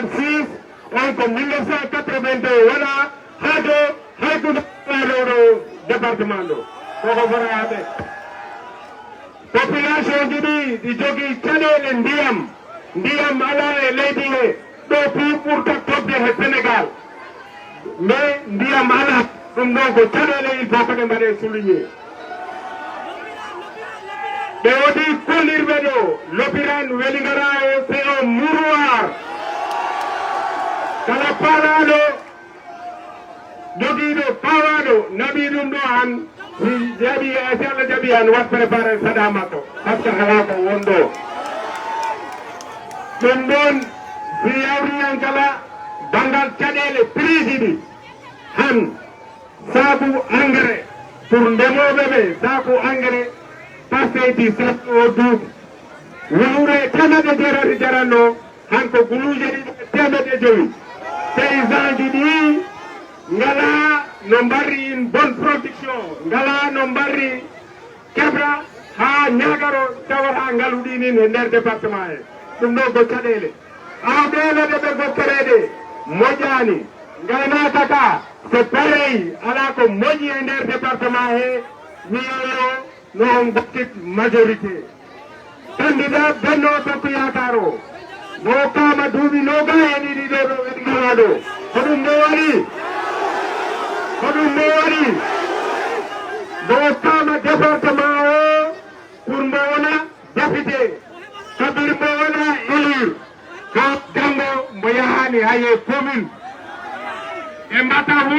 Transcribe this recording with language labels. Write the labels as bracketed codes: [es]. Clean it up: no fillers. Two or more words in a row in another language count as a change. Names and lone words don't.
[ff] 6 on ko 1982 waɗa haado haykude ɗo département ɗo koko foraɓe population ji ɗi jogii caɗeele ndiyam ala e leydi he ɗo fii ɓurta tobde he Sénégal [fr] mais [ff] ndiyam ala ɗum ɗon ko caɗeele [fr] il faut [ff] ko ɗe mbaɗe souligné ɓe wodi kollirɓe ɗo lopiran Vélingara o [fr] c'est un mouroir [ff] kala paalaɗo jogiiɗo pawaɗo naɓi ɗum ɗo han si jaɓi si Allah jaɓi han wat préparé saɗa makko [fr] par ce que [ff] ala ko wonɗo ɗum ɗon si yawriyan kala bangal caɗele prix ɗi han saabu engrais pour ndemoɓe ɓe saabu engrais passeji sappo o duuɓi wawre temeɗe jeerati jaranno han ko guluje ɗiɗi temeɗe joyi paysan ji ɗi ngala no mbarri [fr] une bonne production [ff] ngala no mbarri keɓra ha ñagaro tawata ngaluɗinin e nder département he ɗum ɗo ko caɗele awɗele ɗe ɓe gottoreɗe moƴƴani gaynaka ka [fr] c'est pareil [ff] ala ko moƴƴi e nder département he wiyoyo no on gottit [fr] majorité candidat [ff] Benno Bokk Yaakaar o mo kama duuɓi noga e ɗiɗi ɗo ɗo ɓeɗi gala ɗo ko ɗum mo waɗi mo kama département o pour mo wona député kabir mo wona élire ka jango mo yahani haye commune e mbata